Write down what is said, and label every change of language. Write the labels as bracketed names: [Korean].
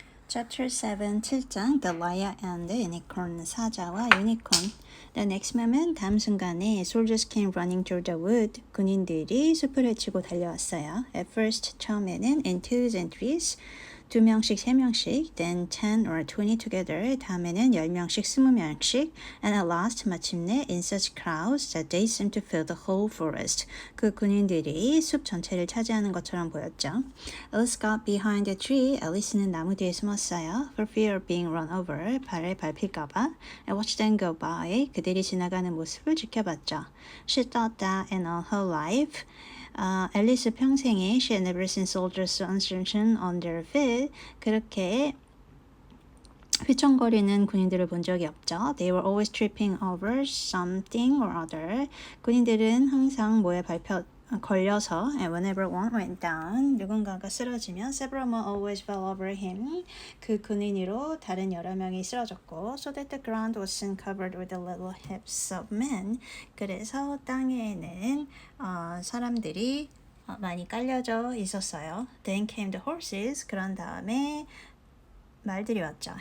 [English] Chapter 7, 7장 The Lion and the Unicorn, 사자와 유니콘. The next moment, 다음 순간에 soldiers came running through the wood. [Korean] 군인들이 숲을 헤치고 달려왔어요. [English] At first, 처음에는 in twos and threes, 2명씩, 3명씩, then 10 or 20 together, 다음에는 10명씩, 20명씩, and at last, 마침내 in such crowds that they seemed to fill the whole forest. [Korean] 그 군인들이 숲 전체를 차지하는 것처럼 보였죠. [English] Alice got behind the tree. [Korean] 앨리스는 나무 뒤에 숨었어요. [English] For fear of being run over. 발을 밟힐까봐. I watched them go by. [Korean] 그들이 지나가는 모습을 지켜봤죠. [English] She thought that in all her life, 앨리스 평생에 she had never seen soldiers so uncertain on their feet. [Korean] 그렇게 휘청거리는 군인들을 본 적이 없죠. [English] They were always tripping over something or other. 군인들은 항상 뭐에 걸려서 and whenever one went down, 누군가가 쓰러지면 several more always fell over him. 그 군인 위로 다른 여러 명이 쓰러졌고 so that the ground was soon covered with the little heaps of men. [Korean] 그래서 땅에는 사람들이 많이 깔려져 있었어요. [English] Then came the horses. [Korean] 그런 다음에 말들이 왔죠.